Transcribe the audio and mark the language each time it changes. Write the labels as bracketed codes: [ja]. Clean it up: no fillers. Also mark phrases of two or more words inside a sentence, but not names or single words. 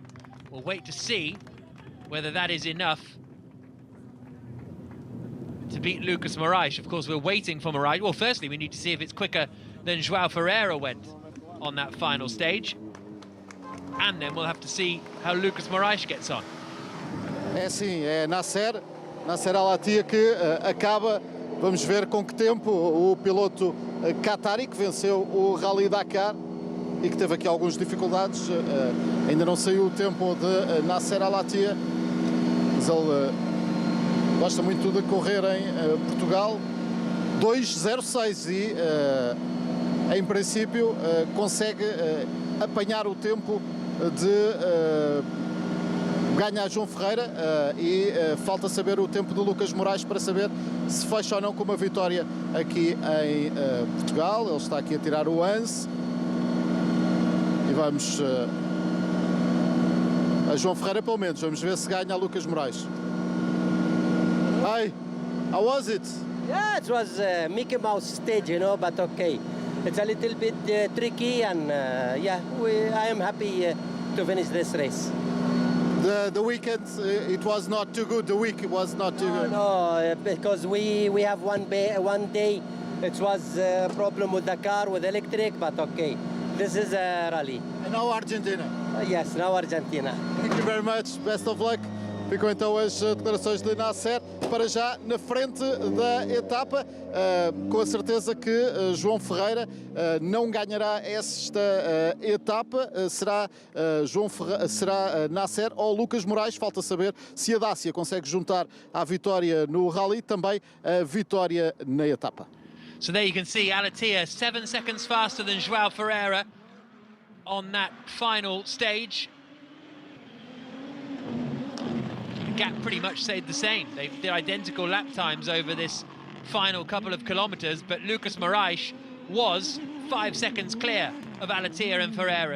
[en] We'll wait to see whether that is enough to beat Lucas Moraes. Of course, we're waiting for Moraes. Well, firstly, we need to see if it's quicker than João Ferreira went on that final stage. And then we'll have to see how Lucas Moraes gets on. [pt] É sim, é Nasser al-Attiyah que acaba, vamos ver com que tempo, o piloto qatari que venceu o Rally Dakar e que teve aqui algumas dificuldades. Ainda não saiu o tempo de Nasser al-Attiyah, mas ele gosta muito de correr em Portugal. 2:06 e em princípio consegue apanhar o tempo de ganhar João Ferreira e falta saber o tempo de Lucas Moraes para saber se fecha ou não com uma vitória aqui em Portugal. Ele está aqui a tirar o ANS e vamos a João Ferreira pelo menos, vamos ver se ganha a Lucas Moraes. [en] Hi, how was it? Yeah, it was a Mickey Mouse stage, you know, but okay. It's a little bit tricky, and yeah, I am happy to finish this race. The weekend, it was not too good. The week was not too good. No, because we have one day. It was a problem with the car, with electric, but okay. This is a rally. And now Argentina. Yes, now Argentina. Thank you very much. Best of luck. [pt] Ficam então as declarações de Nasser, para já na frente da etapa, com a certeza que João Ferreira não ganhará esta etapa, será Nasser ou Lucas Moraes. Falta saber se a Dacia consegue juntar à vitória no Rally também a vitória na etapa. [en] So there you can see al-Attiyah 7 seconds faster than João Ferreira on that final stage. Gap pretty much stayed the same. They're identical lap times over this final couple of kilometers, but Lucas Moraes was 5 seconds clear of al-Attiyah and Ferreira.